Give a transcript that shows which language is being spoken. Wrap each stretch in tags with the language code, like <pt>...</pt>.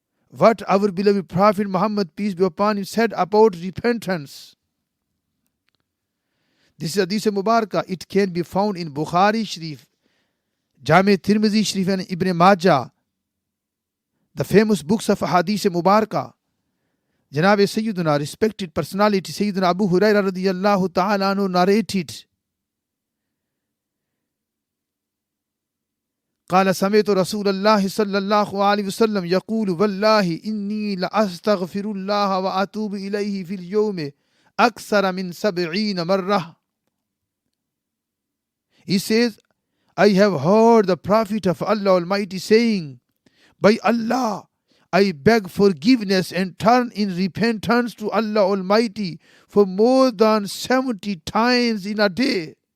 <en>What our beloved Prophet Muhammad, peace be upon him, said about repentance. This is hadith mubarakah. It can be found in Bukhari Sharif, Jami Tirmidhi Sharif and Ibn Majah, the famous books of hadith mubarakah. Janab Sayyiduna, respected personality, Sayyidina Abu Hurairah radiyallahu ta'ala anhu narrated,</en> <ar>قال سمعت رسول الله صلى الله عليه وسلم يقول والله إني لأستغفر الله وأتوب إليه في اليوم أكثر من 70 مرة.</ar> <en>He says, I have heard the Prophet of Allah Almighty saying, by Allah, I beg forgiveness and turn in repentance to Allah Almighty for more than 70 times in a day.</en>